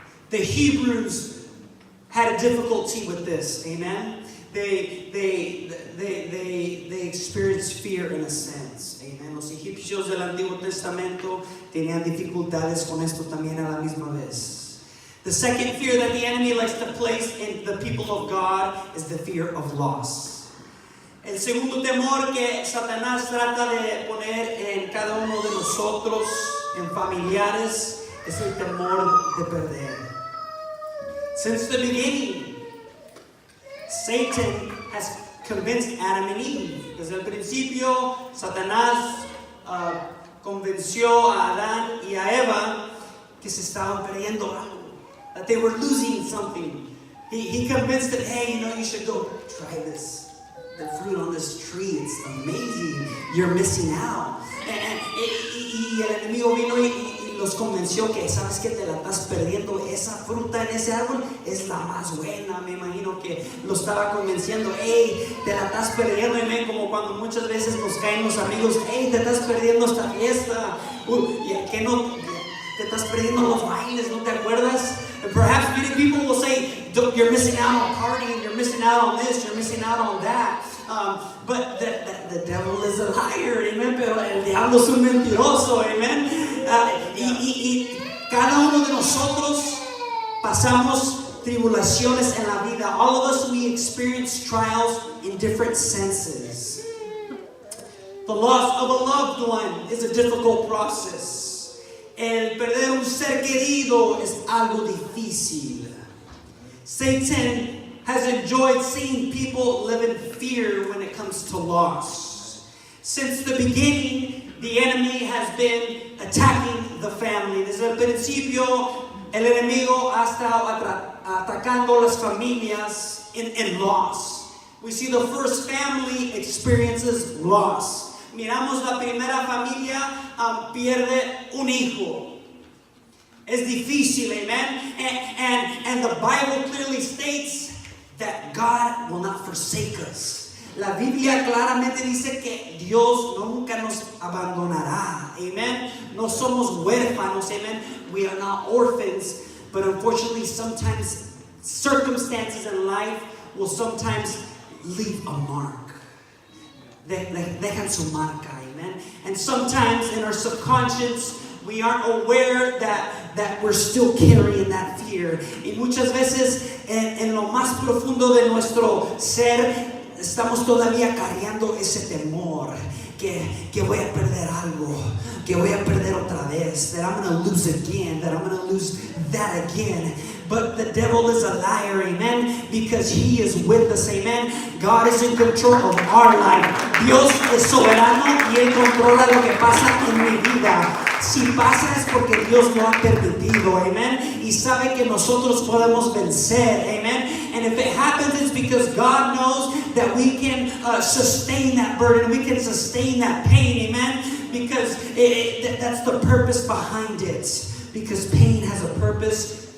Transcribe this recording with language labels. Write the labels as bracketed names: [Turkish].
[English] The Hebrews had a difficulty with this, amen. They experienced fear in a sense, amen. [Spanish] Los egipcios del Antiguo Testamento tenían dificultades con esto también a la misma vez. [English] The second fear that the enemy likes to place in the people of God is the fear of loss. [Spanish] El segundo temor que Satanás trata de poner en cada uno de nosotros, en familiares, es el temor de perder. [English] Since the beginning, Satan has convinced Adam and Eve. [Spanish] Desde el principio, Satanás convenció a Adán y a Eva que se estaban perdiendo algo, [English] that they were losing something. He convinced them, hey, you should go try this. The fruit on this tree, it's amazing. You're missing out. [Spanish] Y el enemigo vino y los convenció que, ¿sabes qué? Te la estás perdiendo. Esa fruta en ese árbol es la más buena. Me imagino que lo estaba convenciendo. Hey, te la estás perdiendo. Y como cuando muchas veces nos caen los amigos. Hey, te estás perdiendo esta fiesta. ¿Y qué no? Te estás perdiendo los bailes, ¿no te acuerdas? [English] And perhaps many people will say, you're missing out on partying, you're missing out on this, you're missing out on that. But the devil is a liar, amen. [Spanish] Pero el diablo es un mentiroso, amen. Y cada uno de nosotros pasamos tribulaciones en la vida. [English] All of us, we experience trials in different senses. The loss of a loved one is a difficult process. [Spanish] El perder un ser querido es algo difícil. [English] Satan has enjoyed seeing people live in fear when it comes to loss. Since the beginning, the enemy has been attacking the family. [Spanish] Desde el principio, el enemigo ha estado atacando las familias [English] in loss. We see the first family experiences loss. [Spanish] Miramos la primera familia pierde un hijo. Es difícil, amen. [English] And the Bible clearly states that God will not forsake us. [Spanish] La Biblia claramente dice que Dios nunca nos abandonará, amen. No somos huérfanos, amen. [English] We are not orphans, but unfortunately sometimes circumstances in life will sometimes leave a mark. [Spanish] Dejan su marca, amen. [English] And sometimes in our subconscious we aren't aware that we're still carrying that fear. [Spanish] Y muchas veces en lo más profundo de nuestro ser estamos todavía cargando ese temor. que voy a perder algo, que voy a perder otra vez, [English] that I'm going to lose again, that I'm going to lose that again. But the devil is a liar, amen, because he is with us, amen. God is in control of our life. [Spanish] Dios es soberano y Él controla lo que pasa en mi vida. Si pasa es porque Dios lo ha permitido, amen. Y sabe que nosotros podemos vencer, amen. [English] And if it happens, it's because God knows that we can sustain that burden, we can sustain that pain, amen. Because that's the purpose behind it. Because pain has a purpose.